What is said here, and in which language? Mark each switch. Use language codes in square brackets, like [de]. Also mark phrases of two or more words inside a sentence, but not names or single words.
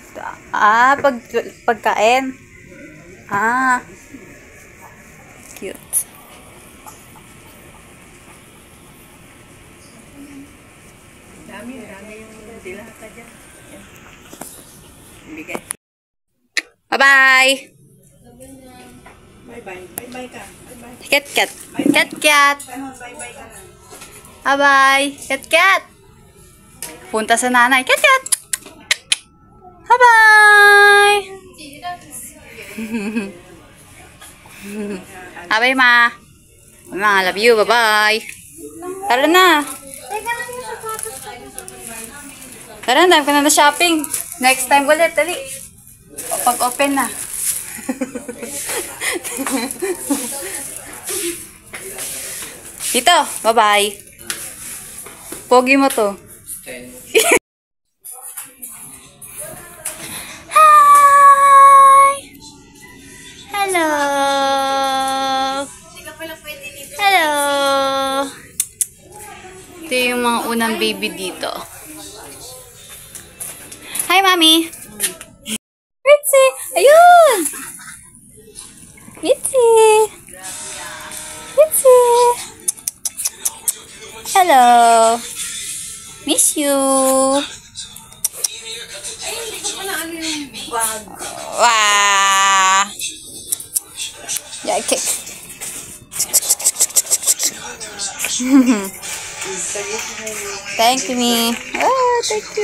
[tl] Pagkain. Cute. Dami yung dilata dyan. Bigay. [en] Bye-bye! [tl] Bye-bye ka. Kat-kat. Kat-kat. Bye-bye. Kat-kat. Punta sa nanay. Kat-kat. [en] Bye-bye. Bye-bye, ma. Ma, love you. Bye-bye. [tl] Tara na. Tara na, time ka na shopping. [en] Next time [tl] ulit, dali. Pag-open na. Dito, bye-bye. Pogi mo to. Hi! [en] Hello! Hello! [tl] Ito yung mga unang baby dito. [en] Hi, Mami! Mitzi! Ayun! Mitzi! Mitzi! Hello! Miss you! Wow! Yeah, kick. Thank you, me. Oh, thank you.